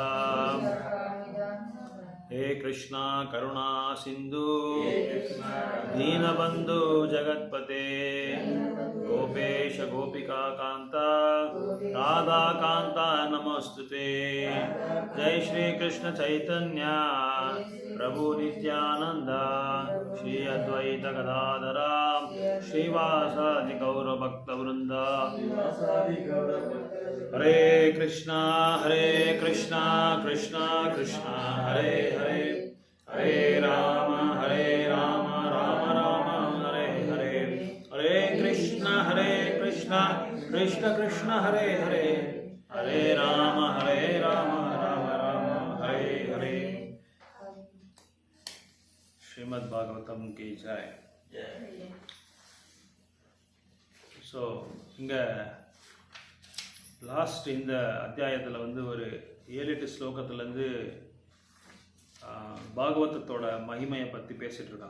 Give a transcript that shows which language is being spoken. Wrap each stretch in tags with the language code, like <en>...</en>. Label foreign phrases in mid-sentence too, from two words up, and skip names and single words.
<sa>ಹೇ ಕೃಷ್ಣ ಕರುಣಾ ಸಿಂಧು ದೀನಬಂಧು ಜಗತ್ಪತೆ ಗೋಪೇಶ ಗೋಪಿಕಾ ಕಾಂತ ರಾಧಾ ಕಾಂತ ನಮಸ್ತುತೆ. ಜೈ ಶ್ರೀ ಕೃಷ್ಣ ಚೈತನ್ಯ ಪ್ರಭು ನಿತ್ಯಾನಂದ ಶ್ರೀ ಅದ್ವೈತ ಗದಾಧರ ಶ್ರೀವಾಸಾದಿ ಗೌರ ಭಕ್ತ ವೃಂದ. ಹರೇ ಕೃಷ್ಣ ಕೃಷ್ಣ ಕೃಷ್ಣ ಹರೇ ಹರೇ, ಹರೇ ರಾಮ ರಾಮ ರಾಮ ಹರೇ ಹರೇ. கிருஷ்ணா கிருஷ்ண கிருஷ்ண ஹரே ஹரே ஹரே ராம ராம ராம ஹரே ஹரே.</sa> <hi>श्रीमद् भागवतम् की जय.</hi> <ta>ஸோ இங்கே லாஸ்ட் இந்த அத்தியாயத்தில் வந்து ஒரு 7-8 ஸ்லோகத்துலேருந்து பாகவதத்தோட மகிமையை பற்றி பேசிகிட்டு இருக்காங்க.</ta>